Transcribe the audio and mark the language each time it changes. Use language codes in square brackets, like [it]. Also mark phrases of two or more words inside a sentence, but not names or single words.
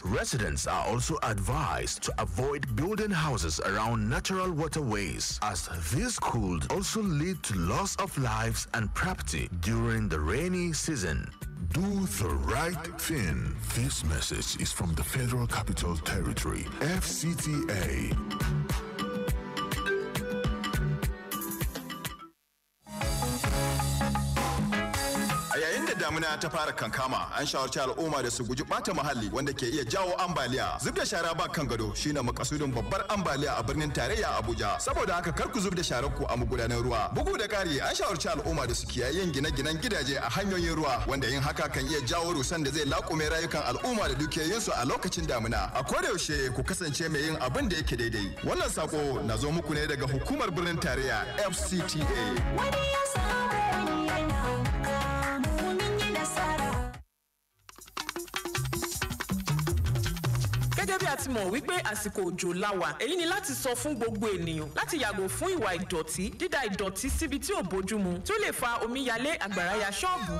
[en] Residents are also advised to avoid building houses around natural waterways, as this could also lead to loss of lives and property during the rainy season. Do the right thing. This message is from the Federal Capital Territory, FCTA. [ha] Damuna ta fara kankama, an shawarci al'umma da su guji bata muhalli wanda ke iya jawo ambaliya. Zub da shara ba kan gado shine makasudin babbar ambaliya a birnin tarayya Abuja. Saboda haka kar ku zub da sharar ku a magudanan ruwa. Bugu da kari, an shawarci al'umma da su kiyaye yin gine-ginen gidaje a hanyoyin ruwa, wanda yin haka kan iya jawo rusan da zai laƙume rayukan al'umma da dukiyoyinsu a lokacin damuna. A koda yaushe ku kasance mai yin abin da yake daidai. Wannan sako na zo muku ne daga hukumar birnin tarayya FCTA. Wani ya samu wani yana [yo] gẹ́gẹ́ bí a ti mọ̀ wípé àsìkò òjò la wà, èyí ni láti sọ fún gbogbo ènìyàn láti yàgò fún ìwà ìdọ̀tí, dídà ìdọ̀tí síbi tí ò bójúmu tí ó lè fa omíyalé, àgbàrá ya ṣọ́ọ̀bù.